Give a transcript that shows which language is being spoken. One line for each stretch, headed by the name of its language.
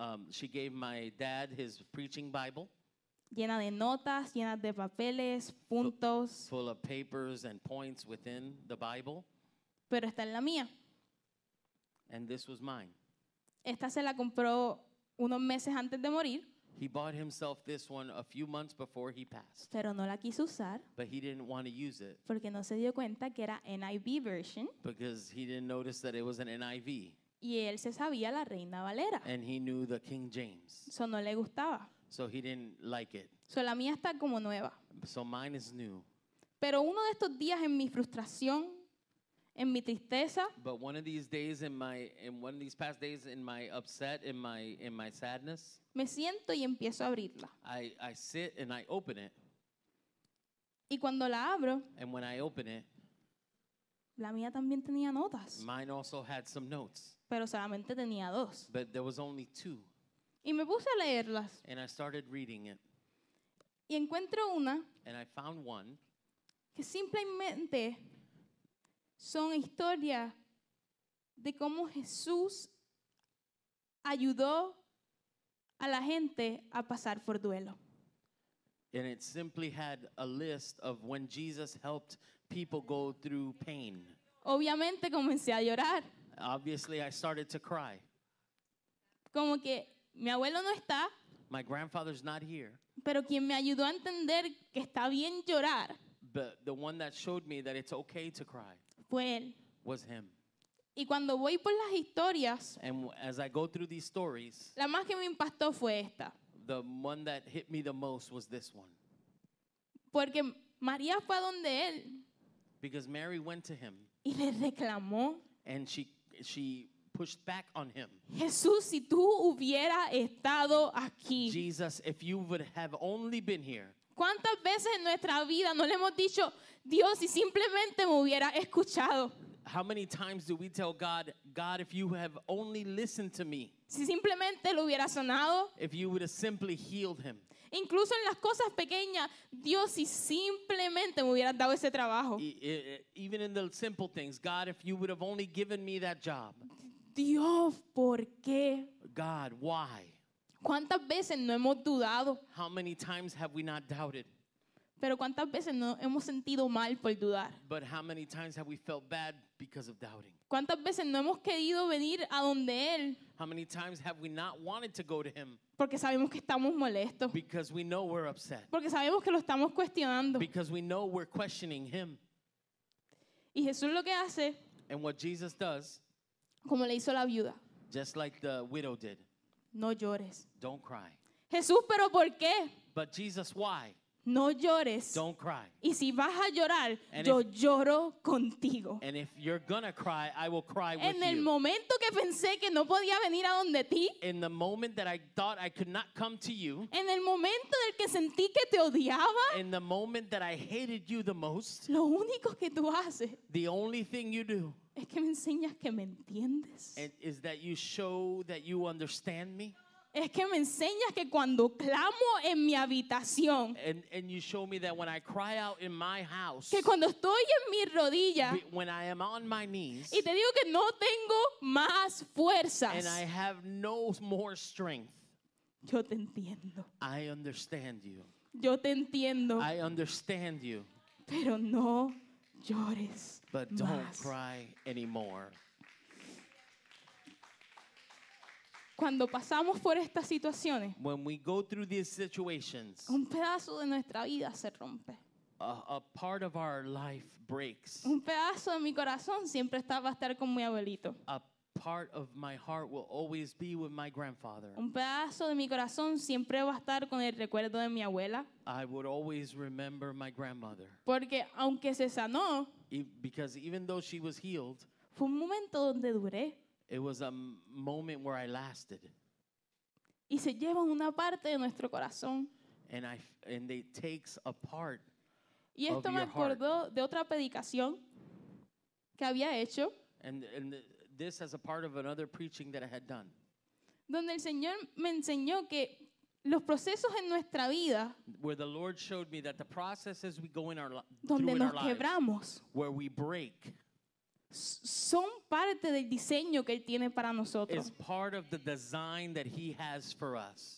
English: She gave my dad his preaching Bible,
Spanish: llena de notas, llena de papeles, puntos,
English: full of papers and points within the Bible,
Spanish: pero esta es la mía.
English: and this was mine.
Spanish: Esta se la compró unos meses antes de morir,
English: He bought himself this one a few months before he passed,
Spanish: pero no la quiso usar
English: but he didn't want to use it
Spanish: porque no se dio cuenta que era NIV version
English: because he didn't notice that it was an NIV,
Spanish: y él se sabía la Reina Valera.
English: and he knew the King James,
Spanish: Eso no le gustaba.
English: so he didn't like it.
Spanish: So, la mía está como nueva.
English: So mine is new.
Spanish: Pero uno de estos días en mi frustración, en mi tristeza,
English: But one of these days in one of these past days in my upset, in my sadness,
Spanish: me siento y empiezo a abrirla.
English: I sit and I open it,
Spanish: Y cuando la abro,
English: and when I open it,
Spanish: la mía también tenía notas,
English: mine also had some notes,
Spanish: pero solamente tenía 2.
English: but there was only 2,
Spanish: Y me puse a leerlas.
English: and I started reading it,
Spanish: Y encuentro una
English: and I found one
Spanish: que simplemente son historias de cómo Jesús ayudó a la gente a pasar por duelo.
English: and it simply had a list of when Jesus helped people go through pain.
Spanish: Obviamente comencé a llorar,
English: Obviously, I started to cry.
Spanish: como que mi abuelo no está,
English: My grandfather's not here,
Spanish: pero quien me ayudó a entender que está bien llorar
English: but the one that showed me that it's okay to cry
Spanish: fue él.
English: was him.
Spanish: Y cuando voy por las historias,
English: And as I go through these stories,
Spanish: la más que me impactó fue esta.
English: the one that hit me the most was this one.
Spanish: Porque María fue a donde él
English: Because Mary went to him
Spanish: y le reclamó,
English: and she pushed back on him.
Spanish: Jesús, si tú hubieras estado aquí.
English: Jesus, if you would have only been here.
Spanish: ¿Cuántas veces en nuestra vida no le hemos dicho, Dios, si simplemente me hubiera escuchado?
English: How many times do we tell God, God, if you have only listened to me,
Spanish: Si simplemente lo hubiera sanado.
English: if you would have simply healed him,
Spanish: Incluso en las cosas pequeñas, Dios, si simplemente me hubieras dado ese trabajo.
English: even in the simple things, God, if you would have only given me that job,
Spanish: Dios, ¿por qué?
English: God, why?
Spanish: ¿Cuántas veces no hemos dudado?
English: How many times have we not doubted?
Spanish: Pero ¿cuántas veces no hemos sentido mal por dudar?
English: But how many times have we felt bad because of doubting?
Spanish: ¿Cuántas veces no hemos querido venir a donde Él?
English: How many times have we not wanted to go to him
Spanish: Porque sabemos que estamos molestos.
English: because we know we're upset,
Spanish: Porque sabemos que lo estamos cuestionando.
English: because we know we're questioning him?
Spanish: Y Jesús lo que hace,
English: And what Jesus does,
Spanish: como le hizo la viuda,
English: just like the widow did,
Spanish: no llores.
English: don't cry.
Spanish: Jesús, ¿pero por qué?
English: But Jesus, why?
Spanish: no llores.
English: Don't cry.
Spanish: Y si vas a llorar,
English: And
Spanish: yo lloro contigo.
English: And if you're gonna cry, I will cry with
Spanish: En el
English: you.
Spanish: momento que pensé que no podía venir a donde ti,
English: In the moment that I thought I could not come to you,
Spanish: en el momento en el que sentí que te odiaba,
English: in the moment that I hated you the most,
Spanish: lo único que tú haces
English: the only thing you do
Spanish: es que me enseñas que me entiendes.
English: is that you show that you understand me,
Spanish: Es que me enseñas que cuando clamo en mi habitación,
English: and you show me that when I cry out in my house,
Spanish: que cuando estoy en mi rodilla
English: when I am on my knees,
Spanish: y te digo que no tengo más fuerzas,
English: and I have no more strength,
Spanish: yo te entiendo.
English: I understand you.
Spanish: Yo te entiendo,
English: I understand you,
Spanish: pero no llores
English: but don't
Spanish: más.
English: cry anymore.
Spanish: Cuando pasamos por estas situaciones,
English: When we go through these situations,
Spanish: un pedazo de nuestra vida se rompe.
English: a part of our life breaks.
Spanish: Un pedazo de mi corazón siempre va a estar con mi abuelito.
English: A part of my heart will always be with my grandfather.
Spanish: Un pedazo de mi corazón siempre va a estar con el recuerdo de mi abuela.
English: I would always remember my grandmother.
Spanish: Porque aunque se sanó,
English: Because even though she was healed,
Spanish: fue un momento donde duré.
English: it was a moment where I lasted.
Spanish: Y se llevan una parte de nuestro corazón.
English: And it takes a part.
Spanish: Y esto
English: Of
Spanish: me
English: your heart.
Spanish: acordó de otra predicación que había hecho,
English: And this as a part of another preaching that I had done,
Spanish: donde el Señor me enseñó que los procesos en nuestra vida,
English: where the Lord showed me that the processes we go in our
Spanish: donde
English: through in
Spanish: nos
English: our lives,
Spanish: quebramos,
English: where we break,
Spanish: son parte del diseño que Él tiene para nosotros.
English: is part of the design that He has for us.